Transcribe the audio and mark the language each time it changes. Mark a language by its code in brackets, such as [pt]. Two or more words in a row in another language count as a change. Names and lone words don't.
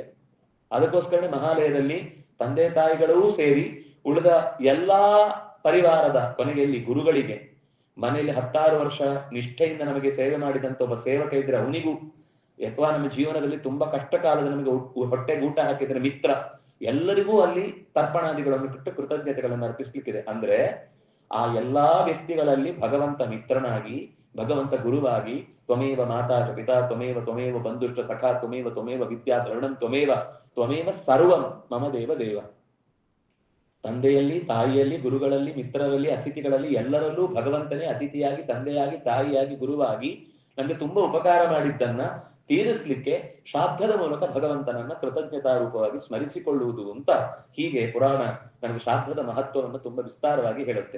[kn] ಅದಕ್ಕೋಸ್ಕರನೇ ಮಹಾಲಯದಲ್ಲಿ ತಂದೆ ತಾಯಿಗಳೂ ಸೇರಿ ಉಳಿದ ಎಲ್ಲಾ ಪರಿವಾರದ ಕೊನೆಗೆ ಇಲ್ಲಿ ಗುರುಗಳಿಗೆ, ಮನೆಯಲ್ಲಿ 16 ವರ್ಷ ನಿಷ್ಠೆಯಿಂದ ನಮಗೆ ಸೇವೆ ಮಾಡಿದಂತ ಒಬ್ಬ ಸೇವಕ ಇದ್ರೆ ಅವನಿಗೂ, ಅಥವಾ ನಮ್ಮ ಜೀವನದಲ್ಲಿ ತುಂಬಾ ಕಷ್ಟ ಕಾಲದ ನಮಗೆ ಹೊಟ್ಟೆಗೆ ಊಟ ಹಾಕಿದ್ರೆ ಮಿತ್ರ, ಎಲ್ಲರಿಗೂ ಅಲ್ಲಿ ತರ್ಪಣಾದಿಗಳನ್ನು ಕೊಟ್ಟು ಕೃತಜ್ಞತೆಗಳನ್ನು ಅರ್ಪಿಸ್ಲಿಕ್ಕಿದೆ. ಅಂದ್ರೆ ಆ ಎಲ್ಲಾ ವ್ಯಕ್ತಿಗಳಲ್ಲಿ ಭಗವಂತ ಮಿತ್ರನಾಗಿ, ಭಗವಂತ ಗುರುವಾಗಿ, [sa] ತ್ವಮೇವ ಮಾತಾ ಚ ಪಿತಾ ತ್ವಮೇವ ತ್ವಮೇವ ಬಂಧುಷ್ಟ ಸಖಾ ತ್ವಮೇವ ತ್ವಮೇವ ವಿದ್ಯಾ ದ್ರವಣಂ ತ್ವಮೇವ ತ್ವಮೇವ ಸರ್ವಂ ಮಮ ದೇವ ದೇವ. [kn] ತಂದೆಯಲ್ಲಿ, ತಾಯಿಯಲ್ಲಿ, ಗುರುಗಳಲ್ಲಿ, ಮಿತ್ರರಲ್ಲಿ, ಅತಿಥಿಗಳಲ್ಲಿ ಎಲ್ಲರಲ್ಲೂ ಭಗವಂತನೇ ಅತಿಥಿಯಾಗಿ, ತಂದೆಯಾಗಿ, ತಾಯಿಯಾಗಿ, ಗುರುವಾಗಿ ನಮ್ಗೆ ತುಂಬಾ ಉಪಕಾರ ಮಾಡಿದ್ದನ್ನ ತೀರಿಸ್ಲಿಕ್ಕೆ ಶ್ರಾದ್ದದ ಮೂಲಕ ಭಗವಂತನನ್ನ ಕೃತಜ್ಞತಾ ರೂಪವಾಗಿ ಸ್ಮರಿಸಿಕೊಳ್ಳುವುದು ಅಂತ. ಹೀಗೆ ಪುರಾಣ ನಮಗೆ ಶ್ರಾದ್ದದ ಮಹತ್ವವನ್ನು ತುಂಬಾ ವಿಸ್ತಾರವಾಗಿ ಹೇಳುತ್ತೆ.